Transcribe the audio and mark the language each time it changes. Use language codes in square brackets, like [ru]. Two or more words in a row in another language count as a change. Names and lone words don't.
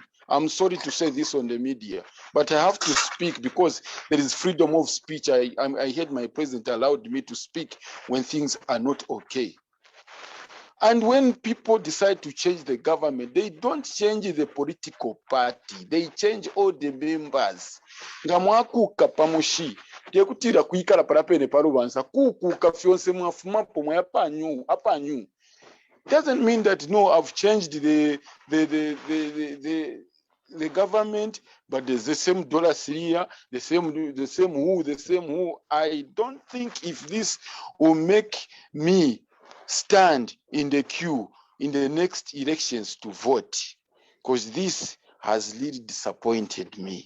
[en] I'm sorry to say this on the media, but I have to speak because there is freedom of speech. I heard my president allowed me to speak when things are not okay. And when people decide to change the government, they don't change the political party, they change all the members. [bem] Nga mwakuka pamushi, tekutira kuikala parapene parubansa, kukuka fyonse mwafumapo apanyu. [en] Doesn't mean that no, I've changed the government, but there's the same dollar here, the same who. I don't think if this will make me stand in the queue in the next elections to vote, because this has really disappointed me.